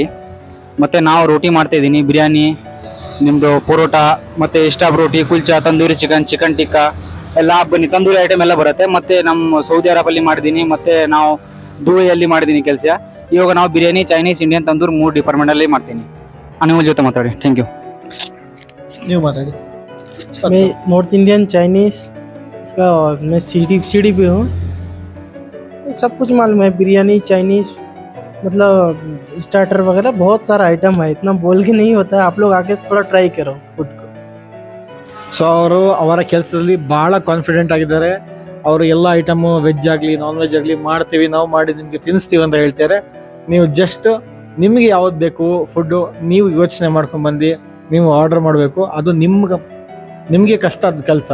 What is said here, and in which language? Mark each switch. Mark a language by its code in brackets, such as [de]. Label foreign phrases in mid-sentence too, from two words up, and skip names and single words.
[kn] ಮತ್ತು ನಾವು ರೋಟಿ ಮಾಡ್ತಾಯಿದ್ದೀನಿ, ಬಿರಿಯಾನಿ, ನಿಮ್ಮದು ಪರೋಟ, ಮತ್ತು ಸ್ಟಾಫ್ ರೋಟಿ, ಕುಲ್ಚಾ, ತಂದೂರಿ ಚಿಕನ್ ಟಿಕ್ಕಾ ಎಲ್ಲ ಬನ್ನಿ. ತಂದೂರಿ ಐಟಮ್ ಎಲ್ಲ ಬರುತ್ತೆ. ಮತ್ತು ನಮ್ಮ ಸೌದಿ ಅರಬಲ್ಲಿ ಮಾಡಿದ್ದೀನಿ, ಮತ್ತು ನಾವು ದುಬೈಯಲ್ಲಿ ಮಾಡಿದ್ದೀನಿ ಕೆಲಸ. ಇವಾಗ ನಾವು ಬಿರಿಯಾನಿ, ಚೈನೀಸ್, ಇಂಡಿಯನ್, ತಂದೂರ್ 3 ಡಿಪಾರ್ಟ್ಮೆಂಟಲ್ಲಿ ಮಾಡ್ತೀನಿ. ನಿಮ್ಮ ಜೊತೆ ಮಾತಾಡಿ. [en] thank you. [kn] ನೀವು ಮಾತಾಡಿ. [hi] मैं [en] North Indian Chinese [hi] इसका मैं सीडी पे हूँ. सब कुछ मालूम है, बिरयानी, चाइनीज़, मतलब स्टार्टर वगैरह बहुत सारा आइटम है. इतना बोल के नहीं होता है. आप लोग आके थोड़ा ट्राई करो फूड को. [kn] ಸೊ ಅವರು ಅವರ ಕೆಲಸದಲ್ಲಿ ಭಾಳ ಕಾನ್ಫಿಡೆಂಟ್ ಆಗಿದ್ದಾರೆ. ಅವರು ಎಲ್ಲ ಐಟಮು ವೆಜ್ ಆಗಲಿ [en] non veg [kn] ಆಗಲಿ ಮಾಡ್ತೀವಿ, ನಾವು ಮಾಡಿ ನಿಮಗೆ ತಿನ್ನಿಸ್ತೀವಿ ಅಂತ ಹೇಳ್ತಾರೆ. ನೀವು ಜಸ್ಟ್ ನಿಮಗೆ ಯಾವ್ದು ಬೇಕು ಫುಡ್ಡು ನೀವು ಯೋಚನೆ ಮಾಡ್ಕೊಂಡ್ಬಂದು ನೀವು ಆರ್ಡರ್ ಮಾಡಬೇಕು. ಅದು ನಿಮಗೆ ಕಷ್ಟದ ಕೆಲಸ.